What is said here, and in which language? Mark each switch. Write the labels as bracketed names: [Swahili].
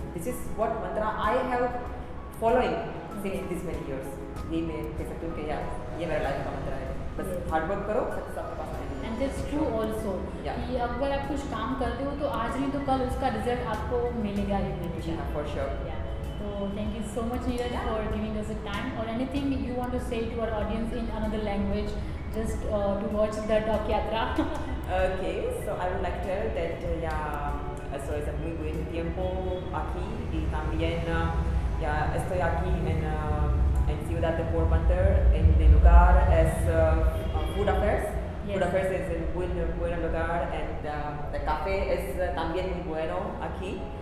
[English] This is what mantra I have following since this many years. [Hindi] ये मैं कह सकती हूँ कि यार ये मेरा लाइफ का मंत्रा है, बस हार्ड वर्क करो, सक्सेस आपके पास आएगी। [English] and that's true also [Hindi] कि अगर आप कुछ काम करते हो तो आज नहीं तो कल उसका रिजल्ट आपको मिलेगा ही मिलेगा। [English] For sure. So thank you so much, Neeraj, for giving us the time. Or anything you want to say to our audience in another language, just to watch the Docyatra? Okay, so I would like to tell that so [Spanish] es muy buen tiempo aquí y también estoy aquí en Ciudad de Port Panther. El lugar es Food Affairs. [English] Yes. [Spanish] Food Affairs es un buen lugar, [English] and the café [Spanish] es también muy bueno aquí.